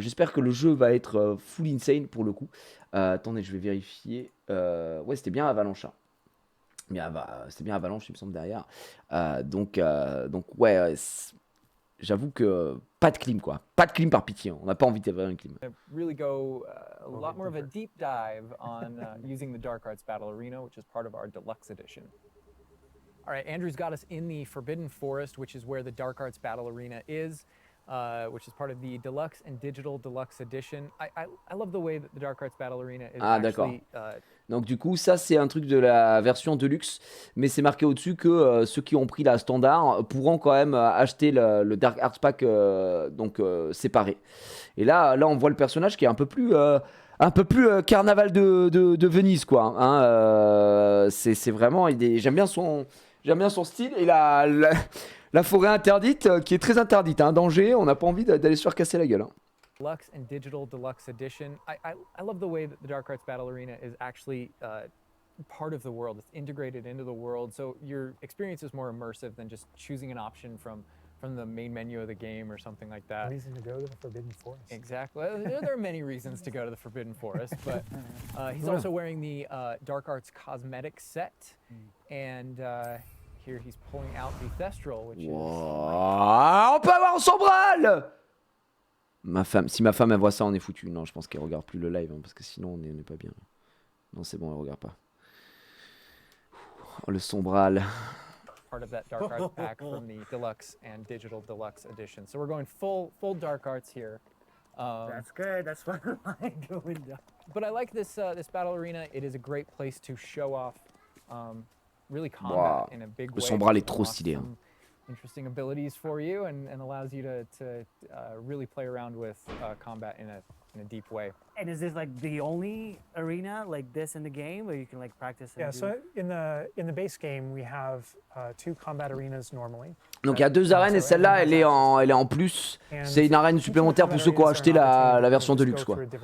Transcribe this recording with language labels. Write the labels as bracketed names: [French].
[French] J'espère que le jeu va être full insane pour le coup. Attendez, je vais vérifier. Ouais, c'était bien Avalanche. Hein. C'était bien Avalanche, il me semble, derrière. Donc ouais, j'avoue que pas de clim, quoi. Pas de clim par pitié. On n'a pas envie d'avoir une clim. [English] Really go a lot more of a deep dive on using the Dark Arts Battle Arena, which is part of our deluxe edition. All right, Andrew's got us in the Forbidden Forest, which is where the Dark Arts Battle Arena is, which is part of the deluxe and digital deluxe edition. I love the way that the Dark Arts Battle Arena is actually. [French] Donc du coup, ça c'est un truc de la version Deluxe, mais c'est marqué au-dessus que ceux qui ont pris la standard pourront quand même acheter le Dark Arts Pack séparé. Et là, on voit le personnage qui est un peu plus carnaval de Venise, quoi. Hein, c'est vraiment, j'aime bien son style et la forêt interdite qui est très interdite. Hein, danger, on n'a pas envie d'aller se faire casser la gueule. Hein. [English] Deluxe and Digital Deluxe Edition. I love the way that the Dark Arts Battle Arena is actually part of the world. It's integrated into the world, so your experience is more immersive than just choosing an option from the main menu of the game or something like that. Reason to go to the Forbidden Forest. Exactly. There are many reasons to go to the Forbidden Forest, but he's also wearing the Dark Arts cosmetic set, and here he's pulling out the Thestral, which is... [French] On peut avoir son bral. Si ma femme elle voit ça, on est foutu. Non, je pense qu'elle regarde plus le live, hein, parce que sinon on n'est pas bien. Non, c'est bon, elle regarde pas. Oh, le sombral. [English] Part of that Dark Arts pack from the Deluxe and Digital Deluxe Edition. So we're going full Dark Arts here. That's good. That's what I like going down. But I like this battle arena. It is a great place to show off really combat in a big way. [French] Le sombral est trop stylé. Hein. [English] Interesting abilities for you and allows you to really play around with combat in a deep way. And is this like the only arena like this in the game where you can like practice? Yeah, so in the base game we have 2 combat arenas normally. [French] Donc il y a 2 arènes et celle-là elle est en plus. C'est une arène supplémentaire pour ceux qui ont acheté la version Deluxe, quoi.